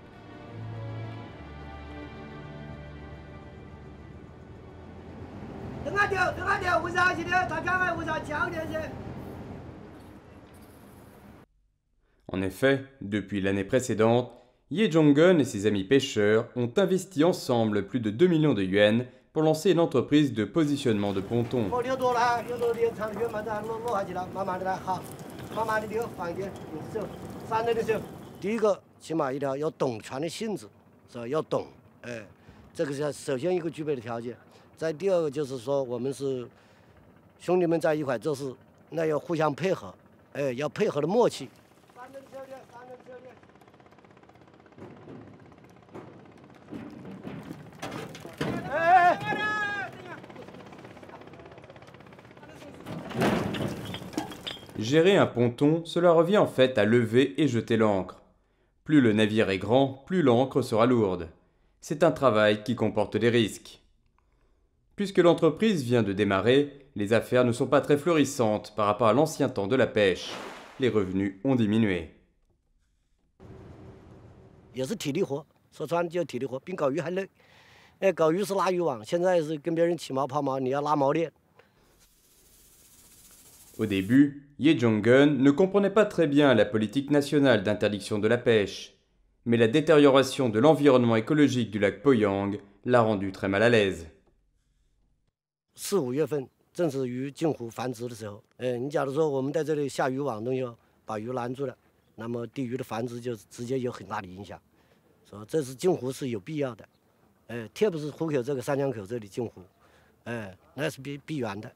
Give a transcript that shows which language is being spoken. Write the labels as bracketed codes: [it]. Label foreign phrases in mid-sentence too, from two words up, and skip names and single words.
[fr] En effet, depuis l'année précédente, Ye Zhonggen et ses amis pêcheurs ont investi ensemble plus de 2 millions de yuans pour lancer une entreprise de positionnement de pontons. [zh] 第一个，起码一条要懂船的性质，是吧？要懂，这个是首先一个具备的条件。再第二个就是说，我们是兄弟们在一块做事，那要互相配合，要配合的默契。 [fr] Gérer un ponton, cela revient en fait à lever et jeter l'ancre. Plus le navire est grand, plus l'ancre sera lourde. C'est un travail qui comporte des risques. Puisque l'entreprise vient de démarrer, les affaires ne sont pas très florissantes par rapport à l'ancien temps de la pêche. Les revenus ont diminué. [zh] 也是体力活，说穿就体力活，比搞鱼还累。搞鱼是拉渔网，现在是跟别人起锚抛锚，你要拉锚链。 [fr] Au début, Ye Zhonggen ne comprenait pas très bien la politique nationale d'interdiction de la pêche, mais la détérioration de l'environnement écologique du lac Poyang l'a rendu très mal à l'aise. [zh] 4、5月份正是鱼进湖繁殖的时候。你假如说我们在这里下渔网东西把鱼拦住了，那么对鱼的繁殖就直接有很大的影响。说这是进湖是有必要的。特别是湖口这个三江口这里进湖，那是必然的。